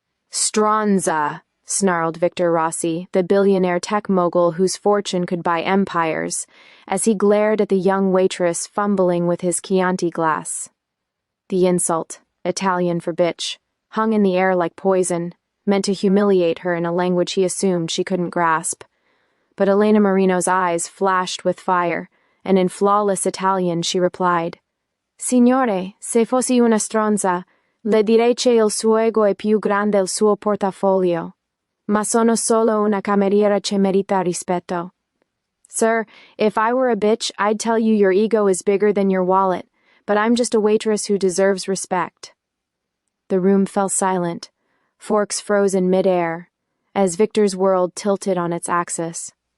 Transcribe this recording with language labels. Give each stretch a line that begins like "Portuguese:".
English: "Stronza," snarled Victor Rossi, the billionaire tech mogul whose fortune could buy empires, as he glared at the young waitress fumbling with his Chianti glass. The insult, Italian for bitch, hung in the air like poison, meant to humiliate her in a language he assumed she couldn't grasp. But Elena Marino's eyes flashed with fire, and in flawless Italian she replied,
Italian: "Signore, se fossi una stronza, le direi che il suo ego è più grande il suo portafoglio. Ma sono solo una cameriera che merita rispetto."
English: Sir, if I were a bitch, I'd tell you your ego is bigger than your wallet, but I'm just a waitress who deserves respect. The room fell silent, forks froze in midair, as Victor's world tilted on its axis.